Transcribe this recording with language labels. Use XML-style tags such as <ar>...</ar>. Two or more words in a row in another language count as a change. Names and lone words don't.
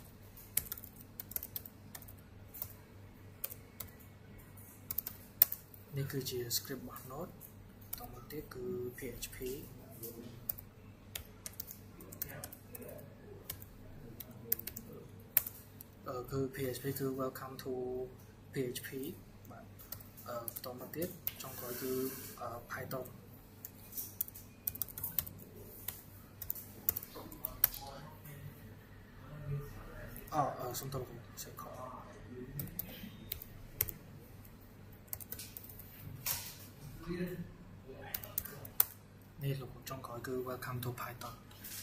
<km>នេះគឺជា script របស់ Node បន្តមកទៀតគឺ PHP គឺ PHP គឺ</km> <en>welcome to PHP</en> <km>បាទបន្តមកទៀតចុងក្រោយគឺ Python សុំទោសសេខនេះលោកចុងក្រោយគឺ</km> <en>welcome to Python</en>